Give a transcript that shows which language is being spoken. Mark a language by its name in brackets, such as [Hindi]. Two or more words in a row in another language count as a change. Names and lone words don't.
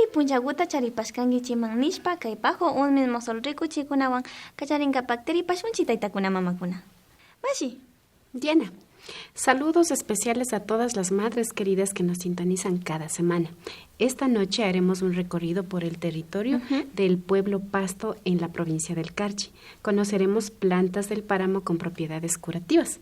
[Quechua] punchaguta charipashkanki chiman nishpa kay bajo un mismo sol rikuchikunawan kacharinkapak tiripashunchi taytakuna mamakuna. Mashi. [Spanish] Diana, saludos especiales a todas las madres queridas que nos sintonizan cada semana. Esta noche haremos un recorrido por el territorio del pueblo Pasto en la provincia del Carchi. Conoceremos plantas del páramo con propiedades curativas.